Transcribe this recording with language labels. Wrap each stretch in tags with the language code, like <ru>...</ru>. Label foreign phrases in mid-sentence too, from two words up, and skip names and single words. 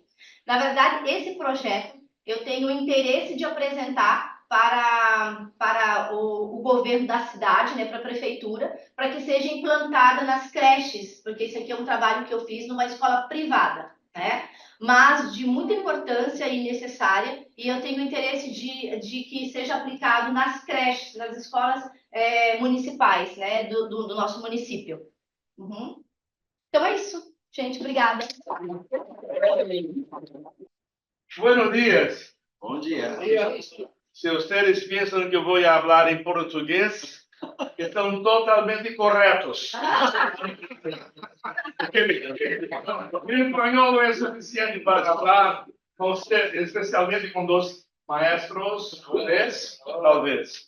<pt>Na verdade, esse projeto eu tenho o interesse de apresentar para o governo da cidade, né, para a prefeitura, para que seja implantada nas creches, porque esse aqui é um trabalho que eu fiz numa escola privada, né? Mas de muita importância e necessária, e eu tenho interesse de que seja aplicado nas creches, nas escolas municipais, né, do nosso município. Uhum. Então é isso, gente, obrigada.</pt> <es>Buenos días.</es> <pt>Bom dia.</pt> <es>Se ustedes piensan que</es> <pt>eu vou falar em português, estão totalmente corretos. Mi espanhol é suficiente para falar com você, especialmente com 2 maestros, 10, talvez.</pt>